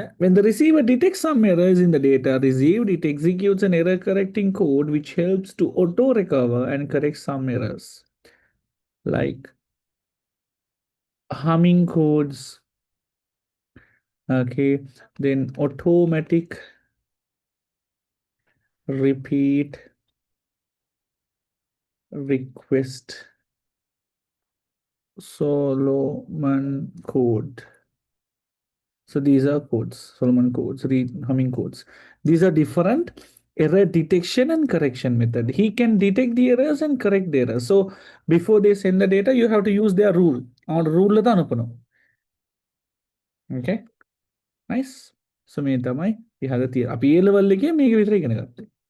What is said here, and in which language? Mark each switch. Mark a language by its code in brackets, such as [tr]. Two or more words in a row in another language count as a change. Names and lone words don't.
[en] When the receiver detects some errors in the data received, it executes an error correcting code which helps to auto recover and correct some errors, like humming codes, okay, then automatic repeat request, Solomon code. So these are codes, Solomon codes, humming codes. These are different error detection and correction method. He can detect the errors and correct the errors. So before they send the data, you have to use their rule. On rule [ta] தான் அனுப்பணும். [en] Okay, nice. [si] So මේ තමයි ඉහළ තියෙන. අපි A level එකේ මේක විතර ඉගෙන ගත්තා.